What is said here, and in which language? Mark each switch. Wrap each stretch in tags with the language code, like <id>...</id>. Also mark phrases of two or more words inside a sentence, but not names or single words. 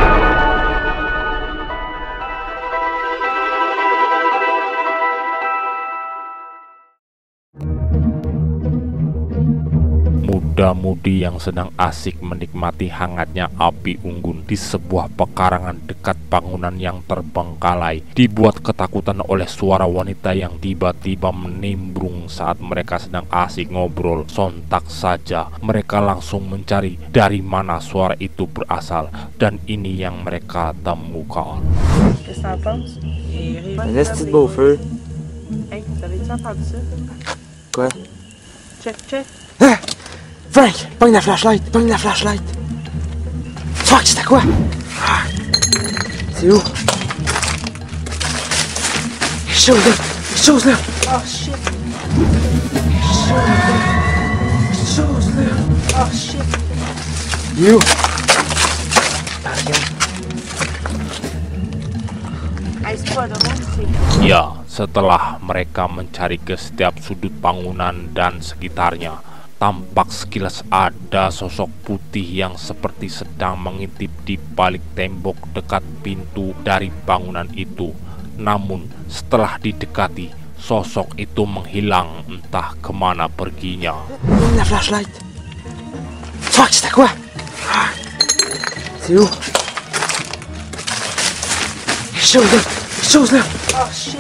<id>Muda-mudi yang sedang asik menikmati hangatnya api unggun di sebuah pekarangan dekat bangunan yang terbengkalai dibuat ketakutan oleh suara wanita yang tiba-tiba menimbrung saat mereka sedang asik ngobrol. Sontak saja mereka langsung mencari dari mana suara itu berasal, dan ini yang mereka temukan.</id> <fr>Laisse beau feu. Hey, t'avais-tu entendu ça? Quoi? Check. Ah! Frank, pogne la flashlight, pogne la flashlight. Fuck, c'était quoi? Ah. C'est où? Quelque chose là.</fr> <en>Oh shit.</en> <fr>Quelque chose là.</fr> <en>Oh shit. You.</en> <fr>Hey, c'est pas de moi, c'est...</fr> <id>Ya, setelah mereka mencari ke setiap sudut bangunan dan sekitarnya, tampak sekilas ada sosok putih yang seperti sedang mengintip di balik tembok dekat pintu dari bangunan itu. Namun setelah didekati, sosok itu menghilang entah kemana perginya.</id> <fr>La flashlight. Fuck, c'était quoi? Ah. C'est où? Quelque chose là.</fr> <en>Oh shit.</en>